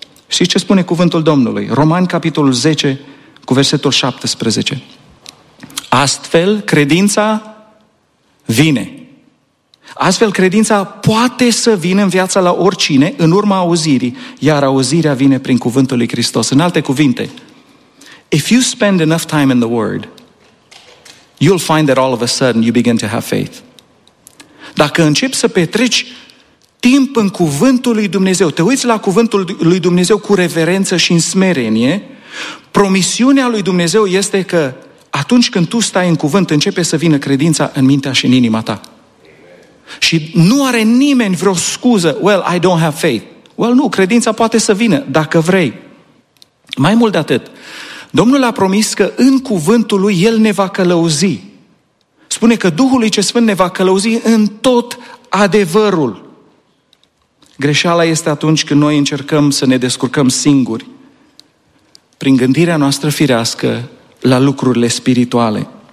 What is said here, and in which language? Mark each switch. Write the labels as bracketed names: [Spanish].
[Romanian] Știi ce spune cuvântul Domnului? Romani, capitolul 10, cu versetul 17. Astfel, credința vine. Astfel, credința poate să vină în viața la oricine în urma auzirii, iar auzirea vine prin cuvântul lui Hristos. În alte cuvinte, [English] if you spend enough time in the Word, you'll find that all of a sudden you begin to have faith. [Romanian] Dacă începi să petreci timp în cuvântul lui Dumnezeu, te uiți la cuvântul lui Dumnezeu cu reverență și în smerenie, promisiunea lui Dumnezeu este că atunci când tu stai în cuvânt, începe să vină credința în mintea și în inima ta. Și nu are nimeni vreo scuză, [English] well, I don't have faith. [Romanian] Well, nu, credința poate să vină, dacă vrei. Mai mult de atât, Domnul a promis că în cuvântul lui El ne va călăuzi. Spune că Duhul lui Cel Sfânt ne va călăuzi în tot adevărul. Greșeala este atunci când noi încercăm să ne descurcăm singuri, prin gândirea noastră firească, la lucrurile spirituale.